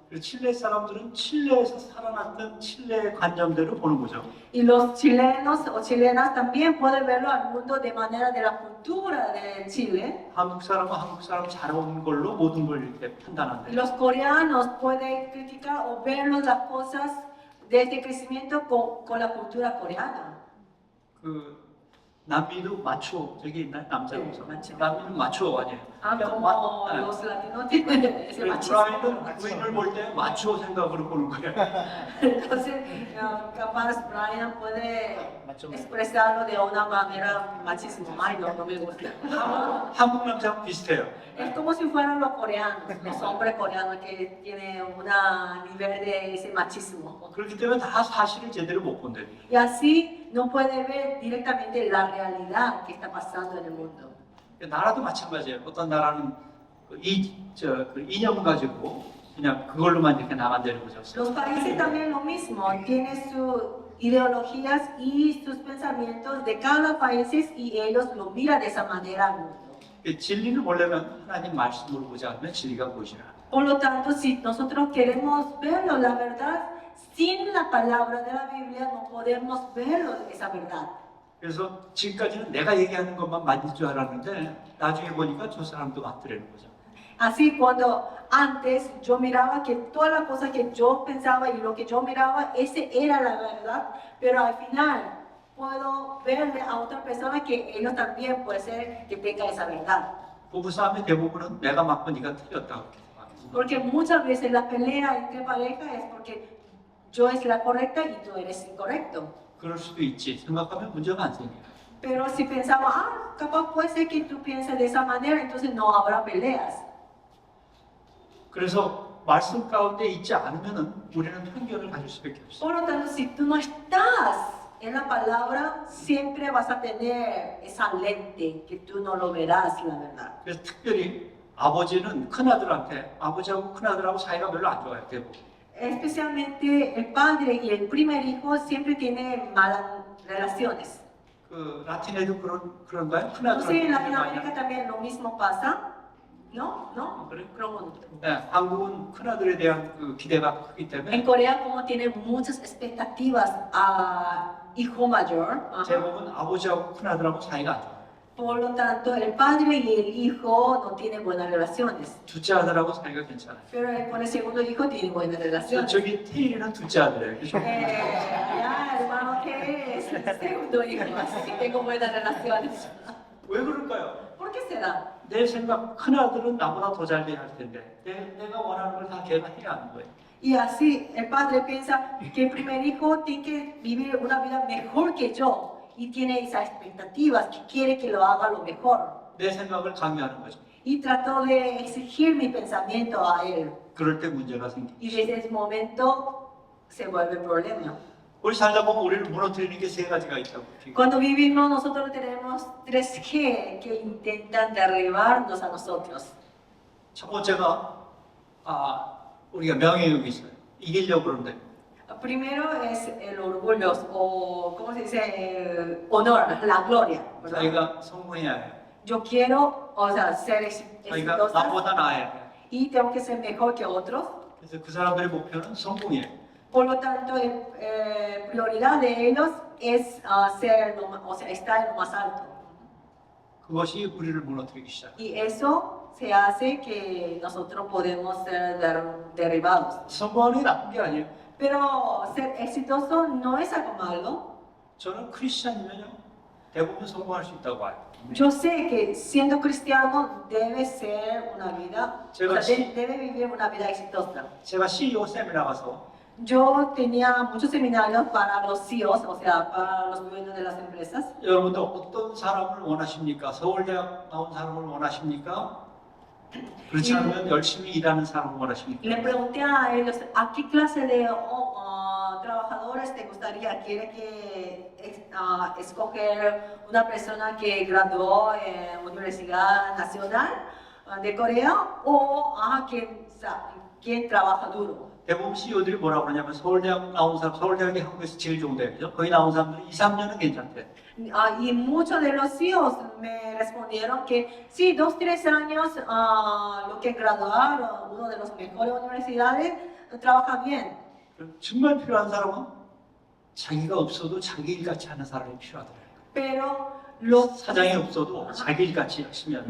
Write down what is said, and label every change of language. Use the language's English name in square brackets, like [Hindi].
[Korean] 그리고 칠레 사람들은 칠레에서 살아났던 칠레의 관점대로 보는 거죠. [Spanish] Y los chilenos o chilenas también pueden verlo al mundo de manera de la cultura de Chile. [Korean] 한국 사람은 한국 사람 잘 온 걸로 모든 걸 이렇게 판단한대. [Spanish] Los coreanos pueden criticar o ver las cosas de este crecimiento con la cultura coreana. [Korean] 그 남미도 마초 저기 있나요? 남자 네, 우선. 마초. 남미는 마초 아니에요. Ah, 그냥 [Spanish] como [Korean] 네. [Spanish] los latinos tienen ese machismo. [Korean] 브라이는 부인을 볼 때 마초 생각으로 보는 거예요. [Spanish] Entonces, capaz Brian puede expresarlo de una manera machismo. Ay, no, no me gusta. [Korean] 한국 남자하고 비슷해요. [Spanish] Es como si fueran los coreanos, los hombres coreanos que tienen un nivel de ese machismo. [Korean] 그렇기 때문에 다 사실을 제대로 못 본대요. [Spanish] Y así no puede ver directamente la realidad que está pasando en el mundo. [Korean] 나라도 마찬가지예요. 어떤 나라는 그 이념 가지고 그냥 그걸로만 이렇게 나간다는 거죠. [Spanish] Los países también lo mismo, tienen sus ideologías y sus pensamientos de cada país y ellos lo miran de esa manera al mundo. [Korean] 진리를 보려면 하나님 말씀으로 보지 않으면 진리가 보이지라. [Spanish] Por lo tanto, si nosotros queremos verlo, la verdad, sin la palabra de la Biblia no podemos verlo esa verdad. [Korean] 그래서 지금까지는 내가 얘기하는 것만 맞을 줄 알았는데 나중에 보니까 저 사람도 맞더라는 거죠. [Spanish] Así cuando antes yo miraba que todas las cosas que yo pensaba y lo que yo miraba, ese era la verdad, pero al final puedo verle a otra persona que ellos también puede ser que tenga esa verdad. [Korean] 부부싸움의 대부분은 내가 맞고 네가 틀렸다고 이렇게 생각해요. [Spanish] Porque muchas veces la pelea entre parejas es porque yo es la correcta y tú eres incorrecto. [Korean] 그럴 수도 있지 생각하면 문제가 안 생겨요. [Spanish] Pero si pensamos, capaz puede ser que tú pienses de esa manera, entonces no habrá peleas. [Korean] 그래서 말씀 가운데 있지 않으면은 우리는 편견을 가질 수밖에 없어요. [Spanish] Por lo tanto, si tú no estás en la palabra, siempre vas a tener esa lente que tú no lo verás, la verdad. [Korean] 그래서 특별히 아버지는 큰아들한테 아버지하고 큰아들하고 사이가 별로 안 좋아요 대부분. [Spanish] Especialmente el padre y el primer hijo siempre tienen malas relaciones. [Korean] 그 라틴에도 그런가요? [Spanish] No sé, en Latinoamérica también lo mismo pasa. ¿No? ¿No? [Korean] 그래? 그런 건 없죠. 네, 한국은 큰아들에 대한 그 기대가 크기 [Spanish] En [Korean] 때문에 [Spanish] Corea, como tienen muchas expectativas a hijo mayor, [Korean] 대부분 아버지하고 큰아들하고 사이가 안 좋아요. [Spanish] por lo tanto, el padre y el hijo no tienen buenas relaciones. [Korean] 둘째 아들하고 사이가 괜찮아요. [Spanish] Pero con el segundo hijo tienen buenas relaciones. [Korean] 저기 태일이는 둘째 아들이에요. 그죠? [Spanish] Ya, hermano, que es el segundo hijo, así que tengo buenas relaciones. [Korean] 왜 그럴까요? [Spanish] ¿Por qué será? [Korean] 내 생각 큰아들은 나보다 더 잘 돼야 할 텐데 내가 원하는 걸 다 걔가 해야 하는 거예요. [Spanish] Y así el padre piensa que el primer hijo tiene que vivir una vida mejor que yo y tiene esas expectativas, que quiere que lo haga lo mejor. [Korean] 내 생각을 강요하는 거죠. [Spanish] Y trató de exigir mi pensamiento a él. [Korean] 그럴 때 문제가 생깁니다. [Spanish] Y desde ese momento se vuelve problema. [Korean] 우리 살다 보면 우리를 무너뜨리는 게 세 가지가 있다고. [Spanish] Cuando vivimos nosotros tenemos 3G que intentan derribarnos a nosotros. [Korean] 첫 번째가 우리가 명예욕이 있어요. 이기려고 그러는데 [Spanish] Primero es el orgullo o, ¿cómo se dice? Honor, la gloria. ¿verdad? [Korean] 자기가 성공해야 해요. [Spanish] Yo quiero, o sea, ser [Korean] 자기가 [Spanish] exitosa [Korean] 나보다 나아야 돼요. [Spanish] y tengo que ser mejor que otros. [Korean] 그래서 그 사람들의 목표는 성공이에요. [Spanish] Por lo tanto, prioridad de ellos es estar en lo más alto. [Korean] 그것이 우리를 무너뜨리기 시작해요. [Spanish] Y eso se hace que nosotros podemos ser derribados. [Korean] 성공하는 게 나쁜 게 아니에요. [Spanish] Pero ser exitoso no es algo malo. [Korean] 저는 크리스찬이면요 대부분 성공할 수 있다고 봐요. [Spanish] Yo sé que siendo cristiano debe ser una vida, o sea, debe vivir una vida exitosa. [Korean] 제가 CEO 세미나 가서 [Spanish] Yo tenía muchos seminarios para los CEOs, o sea, para los dueños de las empresas. [Korean] 여러분들 어떤 사람을 원하십니까? 서울대학 나온 사람을 원하십니까? 그렇지 않으면 열심히 일하는 사람을 [Spanish] Y [Korean] 원하십니까? [Spanish] le pregunté a ellos, ¿a qué clase de trabajadores te gustaría? ¿Quiere que escoger una persona que graduó en Universidad Nacional de Corea o quien trabaja duro. [Korean] 대부분 CEO들이 뭐라고 그러냐면 서울대학 나온 사람, 서울대학이 한국에서 제일 좋은 대학이죠. 거기 나온 사람들은 2, 3년은 괜찮대. [Spanish] Y muchos de los CEOs me respondieron que sí, 2, 3 años, lo que graduaron, una de las mejores universidades, trabaja bien. [Korean] 정말 필요한 사람은 자기가 없어도 자기 일같이 하는 사람이 필요하더라고요. [Spanish] Pero lo, [Korean] 사장이 없어도 자기 일같이 열심히 하는.